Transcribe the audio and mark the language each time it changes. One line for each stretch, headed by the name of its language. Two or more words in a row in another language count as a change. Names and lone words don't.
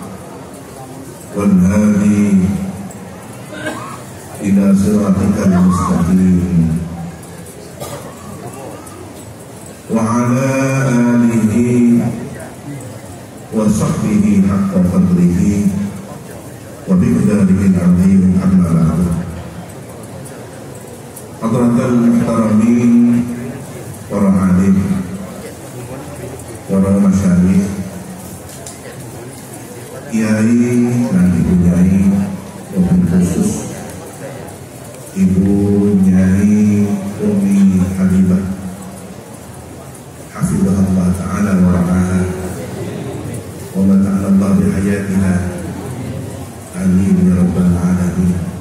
Arabic: والهادي إلى صراطك المستقيم وعلى آله وصحبه حق قدره وبقدره العظيم. أما بعد. حضرات المحترمين,
Indonesian: para alim, para masyayikh, kiai dan ibu nyai,
Arabic: وبالخصوص Ibu Nyai Umi Habibah حفظها الله تعالى ورعاها ومتعالى الله بحياتنا آمين يا رب العالمين.